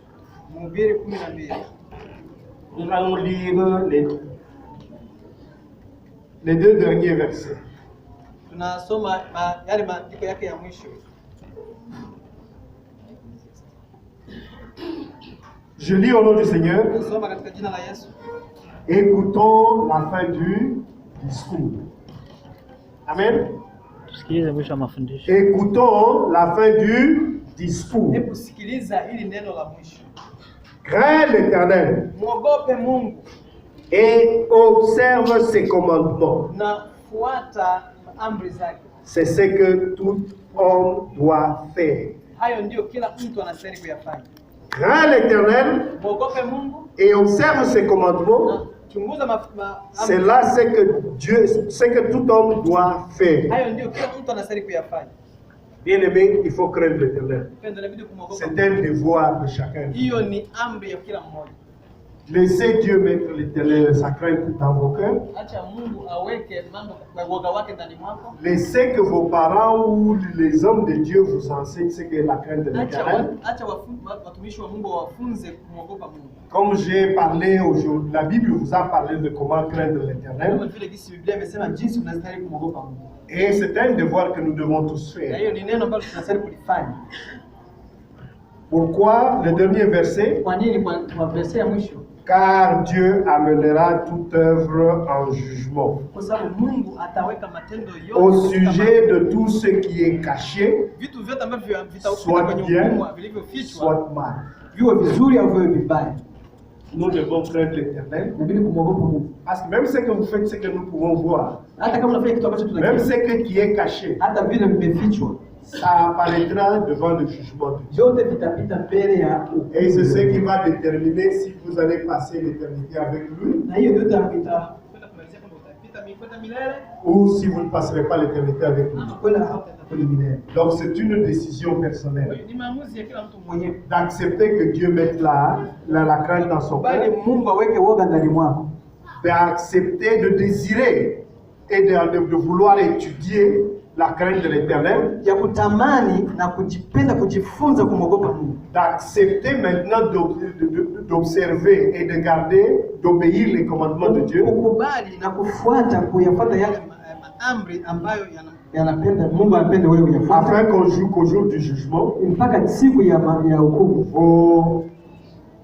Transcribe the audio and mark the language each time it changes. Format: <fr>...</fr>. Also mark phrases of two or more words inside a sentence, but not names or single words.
<sw>Mhubiri 12.</sw> <fr>Nous allons lire les deux derniers versets.</fr> <sw>Tunasoma yale maandiko yake ya mwisho.</sw> <fr>Je lis au nom du Seigneur.</fr> <sw>Tunasoma katika jina la Yesu.</sw> <fr>Écoutons la fin du discours. Amen.</fr> <sw>Tusikilize mwisho wa mafundisho.</sw> <fr>Écoutons la fin du discours.</fr> <sw>Hebu sikiliza hili neno la mwisho.</sw> <fr>Crains l'Éternel</fr> <sw>Mwogope Mungu</sw> <fr>et observe ses commandements.</fr> <sw>na fuata amri zake.</sw> <fr>C'est ce que tout homme doit faire.</fr> <sw>Hayo ndio kila mtu anastahili kuyafanya.</sw> <fr>Crains l'Éternel</fr> <sw>Mwogope Mungu</sw> <fr>et observe ses commandements.</fr> <sw>na chunguza</sw> <fr>C'est là ce que tout homme doit faire.</fr> <sw>hayo ndio kila mtu anastahili kuyafanya.</sw> <fr>Bien-aimé, il faut craindre l'Éternel.</fr> <sw>Pendo inabidi kumwogopa.</sw> <fr>C'est un devoir de chacun.</fr> <sw>Hiyo ni amri ya kila mmoja.</sw> <fr>Laissez Dieu mettre l'Éternel, sa crainte dans vos cœurs.</fr> <sw>Acha Mungu aweke mambo kwa woga wake ndani mwako.</sw> <fr>Laissez que vos parents ou les hommes de Dieu vous enseignent ce qu'est la crainte de l'Éternel.</fr> <sw>Acha watumishi wa Mungu wafunze kumwogopa Mungu.</sw> <fr>Comme j'ai parlé aujourd'hui, la Bible vous a parlé de comment craindre</fr> <sw>Kama</sw> <fr>l'Éternel.</fr> <sw>vile jinsi Biblia imesema jinsi unastahili kumwogopa Mungu.</sw> <fr>Et c'est un devoir que nous devons tous</fr> <sw>Na</sw> <fr>faire.</fr> <sw>hiyo ni neno ambalo tunastahili kulifanya.</sw> <fr>Pourquoi? Le dernier verset.</fr> <sw>Kwa nini kwa verse ya mwisho?</sw> <fr>Car Dieu amènera toute œuvre en jugement.</fr> <sw>Kwa sababu Mungu ataweka matendo</sw> <fr>Au</fr> <sw>yote</sw> <fr>sujet de tout ce qui est caché,</fr> <sw>vitu vyote ambavyo vitakuwa</sw> <fr>soit</fr> <sw>kwenye</sw> <fr>bien,</fr> <sw>hukumu vilivyofichwa,</sw> <fr>soit mal.</fr> <sw>viwe vizuri au viwe vibaya.</sw> <fr>Nous devons craindre l'Éternel.</fr> <sw>Inabidi kumwogopa Mungu.</sw> <fr>Parce que même ce que vous faites, c'est que nous pouvons voir.</fr> <sw>Hata kama unafanya kitu ambacho</sw> <fr>Même</fr> <sw>tunakiona,</sw> <fr>ce qui est caché,</fr> <sw>hata vile vimefichwa,</sw> <fr>ça apparaîtra devant le jugement de Dieu.</fr> <sw>vyote vitapita mbele ya</sw> <fr>Et c'est ce qui va déterminer si vous allez passer l'éternité avec lui</fr> <sw>na hiyo ndio itakwenda kumalizia kwamba utapita mikwenda milele</sw> <fr>ou si vous ne passerez pas l'éternité avec lui.</fr> <sw>ama kwenda hautaenda kwenye milele.</sw> <fr>Donc c'est une décision</fr> <sw>Kwa</sw> <fr>personnelle</fr> <sw>hiyo ni maamuzi ya kila mtu mwenyewe.</sw> <fr>d'accepter que Dieu mette la crainte dans son</fr> <sw>Bali</sw> <fr>cœur,</fr> <sw>Mungu aweke woga ndani mwako.</sw> <fr>d'accepter de désirer et de vouloir étudier la crainte de l'Éternel,</fr> <sw>Ya kutamani na kujipenda kujifunza kumwogopa Mungu.</sw> <fr>d'accepter maintenant d'observer et de garder, d'obéir les commandements de Dieu,</fr> <sw>Kukubali na kufuata kuyafuata yale maamri ambayo yanapenda Mungu anapenda wewe uyafuate.</sw> <fr>afin qu'au jour du jugement,</fr> <sw>Mpaka siku ya hukumu.</sw>